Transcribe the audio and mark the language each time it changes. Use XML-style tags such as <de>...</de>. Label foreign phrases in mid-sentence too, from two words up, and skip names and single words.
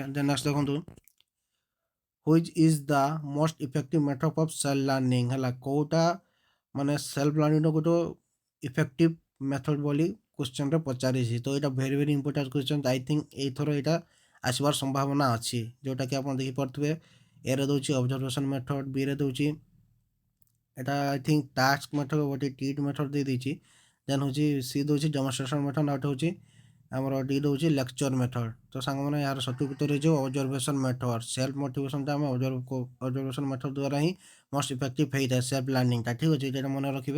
<en>then next</en> <or>ଦେଖନ୍ତୁ,</or> <en>which is the most effective method of self learning</en> <or>ହେଲା, କେଉଁଟା ମାନେ</or> <en>self learning-r</en> <or>ଗୋଟେ</or> <en>effective method</en> <or>ବୋଲି କ୍ୱେଶ୍ଚନ୍ରେ ପଚାରିଛି। ତ ଏଇଟା</or> <en>very important question. I think</en> <or>ଏଇଥର ଏଇଟା ଆସିବାର ସମ୍ଭାବନା ଅଛି, ଯେଉଁଟାକି ଆପଣ ଦେଖିପାରୁଥିବେ। ଏରେ ଦେଉଛି</or> <en>observation method,</en> <or>ବିରେ ଦେଉଛି এটা</or> <en>I think task method</en> <or>ଗୋଟେ</or> <en>tit method</en> <or>ଦେଇଦେଇଛି। ଦେନ୍ ହେଉଛି ସି ଦେଉଛି</or> <en>demonstration method,</en> <or>ଆଉ ହେଉଛି ଆମର ଡି ଦେଉଛି</or> <en>lecture method.</en> <or>ତ ସାଙ୍ଗମାନେ ଏହାର ସଠିକ୍ ଉତ୍ତର ହେଇଯିବ</or> <en>observation method. self motivation-ta</en> <or>ଆମେ</or> <en>observation method</en> <or>ଦ୍ୱାରା ହିଁ</or> <en>most effective</en> <or>ହେଇଥାଏ</or> <en>self learning-ta,</en> <or>ଠିକ୍ ଅଛି। ଏଇଟା ମନେ ରଖିବେ।</or>